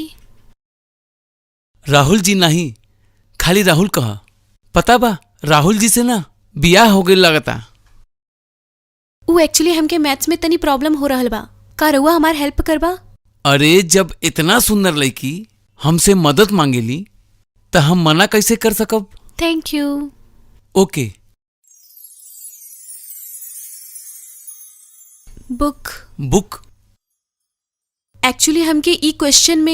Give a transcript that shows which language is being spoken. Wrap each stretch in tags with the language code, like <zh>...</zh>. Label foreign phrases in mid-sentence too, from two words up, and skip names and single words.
<bho>राहुल जी नहीं, खाली राहुल कहा। पता बा, राहुल जी से ना बियाह हो गई लगता। वो एक्चुअली हमके मैथ्स में तनी प्रॉब्लम हो रहल बा। का रउआ हमार हेल्प करबा? अरे जब इतना सुंदर लड़की हमसे मदद मांगेली तो हम मना कैसे कर सकब।</bho> <en>Thank you.</en> <bho>ओके। बुक बुक एक्चुअली हमके ई क्वेश्चन में</bho>